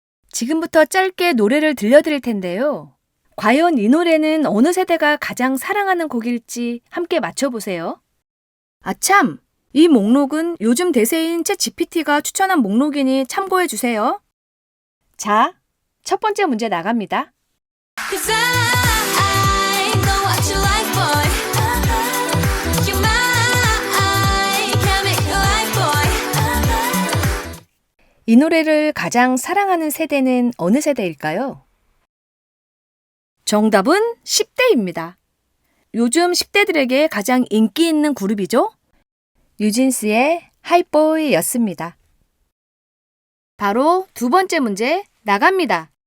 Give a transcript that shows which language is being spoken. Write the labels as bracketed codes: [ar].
[ko] 지금부터 짧게 노래를 들려드릴 텐데요. 과연 이 노래는 어느 세대가 가장 사랑하는 곡일지 함께 맞춰보세요. 아참! 이 목록은 요즘 대세인 챗 GPT가 추천한 목록이니 참고해주세요. 자, 첫 번째 문제 나갑니다. [en] Cause I know what you like, boy. You're mine, can't make you like, boy. [ko] 이 노래를 가장 사랑하는 세대는 어느 세대일까요? 정답은 10대입니다. 요즘 10대들에게 가장 인기 있는 그룹이죠? 뉴진스의 하이보이였습니다. 바로 두 번째 문제 나갑니다.